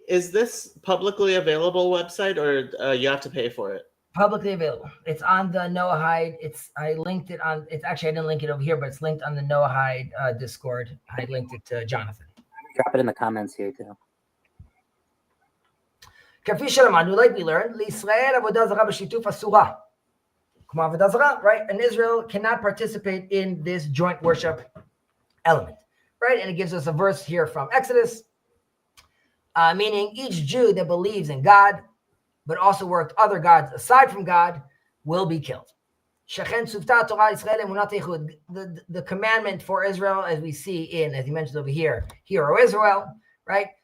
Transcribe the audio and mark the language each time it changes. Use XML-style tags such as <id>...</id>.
<en>Is this publicly available website, or you have to pay for it? Publicly available. It's on the Noahide. I linked it on. It's actually, I didn't link it over here, but it's linked on the Noahide Discord. I linked it to Jonathan. Drop it in the comments here too.</en> <he>כפי שלמדנו,</he> <en>like we learned,</en> <he>לישראל עבודה זרה בשיתוף אסורה. כמו עבודה זרה,</he> <en>right? And Israel cannot participate in this joint worship element, right? And it gives us a verse here from Exodus, meaning each Jew that believes in God, but also worked other gods aside from God, will be killed. The commandment for Israel, as we see in, as he mentioned over here, Hear, O Israel, right?</en>